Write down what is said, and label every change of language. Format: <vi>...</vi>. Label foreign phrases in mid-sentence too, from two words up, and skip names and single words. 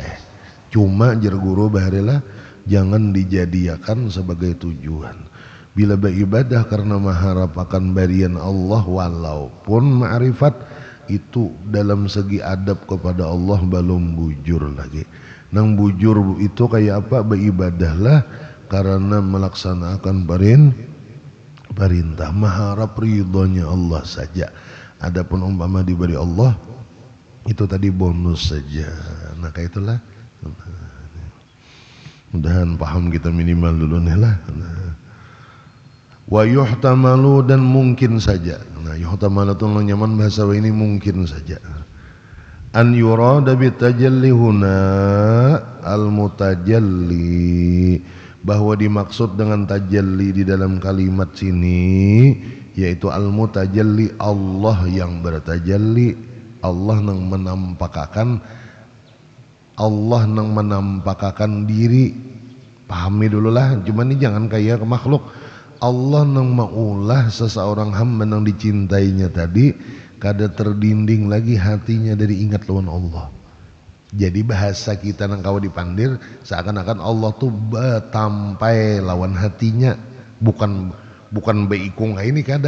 <bjn>Cuma jar guru baharilah jangan dijadikan sebagai tujuan. Bila beribadah karena mengharap akan barian Allah walaupun ma'rifat, itu dalam segi adab kepada Allah belum bujur lagi. Nang bujur itu kayak apa? Beribadahlah karena melaksanakan perintah, mengharap ridhonya Allah saja. Adapun umpama diberi Allah itu tadi bonus saja. Nah kayak itulah. Mudahan paham kita minimal dulu nih lah.</bjn> <ar>ويحتمل,</ar> <bjn>dan mungkin saja. Nah yuhtamalu itu nyaman bahasa ini mungkin saja.</bjn> <ar>أن يراد بالتجلي هنا المتجلي,</ar> <bjn>bahwa dimaksud dengan tajalli di dalam kalimat sini yaitu</bjn> <ar>المتجلي,</ar> <bjn>Allah yang bertajalli, Allah yang menampakkan Allah nang menampakkan diri, pahami dulu lah, cuman ini jangan kayak makhluk. Allah nang maulah seseorang hamba nang dicintainya tadi kada terdinding lagi hatinya dari ingat lawan Allah. Jadi bahasa kita nang kawa dipandir seakan-akan Allah tuh batampai lawan hatinya, bukan beikung ini kada.</bjn>